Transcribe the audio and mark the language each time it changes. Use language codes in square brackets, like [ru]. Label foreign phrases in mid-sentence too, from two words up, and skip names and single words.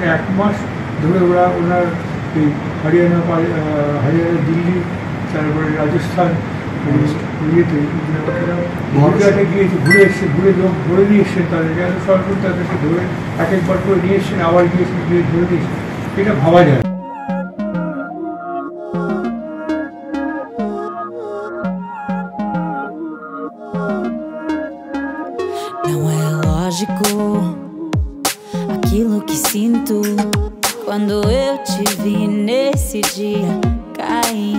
[bn] 1 মাস ধরে ওনার এই হরিয়ানা, দিল্লি, তারপরে রাজস্থান, ইয়েতে গুজরাটে গিয়েছে, ঘুরে লোক ধরে নিয়ে এসছেন, তাদের সরকার তাদেরকে ধরে একবার করে নিয়ে এসছেন, আবার গিয়েছেন, গিয়ে ধরে নিয়েছেন। এটা ভাবা যায়। [pt] Não é lógico aquilo que sinto quando eu te vi nesse dia cair.